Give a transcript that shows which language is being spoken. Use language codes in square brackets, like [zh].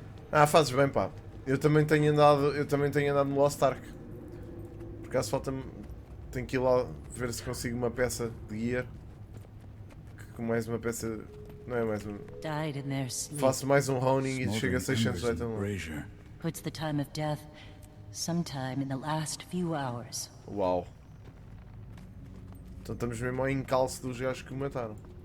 [pt] Ah, fazes bem, pá. Eu também tenho andado no Lost Ark. Por acaso falta-me... Tenho que ir lá ver se consigo uma peça de gear. Com mais uma peça... Não é mais uma... Faço mais um honing e chego a 600 item. [en] Puts the time of death sometime in the last few hours. [pt] Uau. Então estamos mesmo ao encalço dos gajos que o mataram.